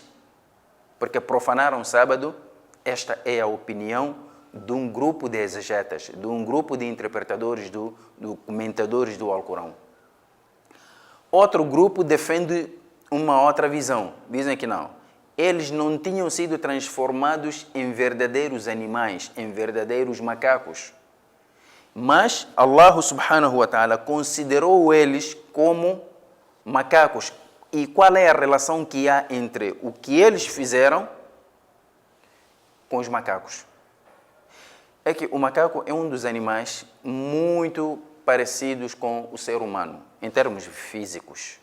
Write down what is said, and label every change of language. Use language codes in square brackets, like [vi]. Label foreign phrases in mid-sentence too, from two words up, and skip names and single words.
[pt] Porque profanaram o sábado? Esta é a opinião de um grupo de exegetas, de um grupo de interpretadores, do comentadores do Alcorão. Outro grupo defende uma outra visão. Dizem que não. Eles não tinham sido transformados em verdadeiros animais, em verdadeiros macacos. Mas Allah [ar] سبحانه وتعالى [pt] considerou eles como macacos. E qual é a relação que há entre o que eles fizeram com os macacos? É que o macaco é um dos animais muito parecidos com o ser humano, em termos físicos.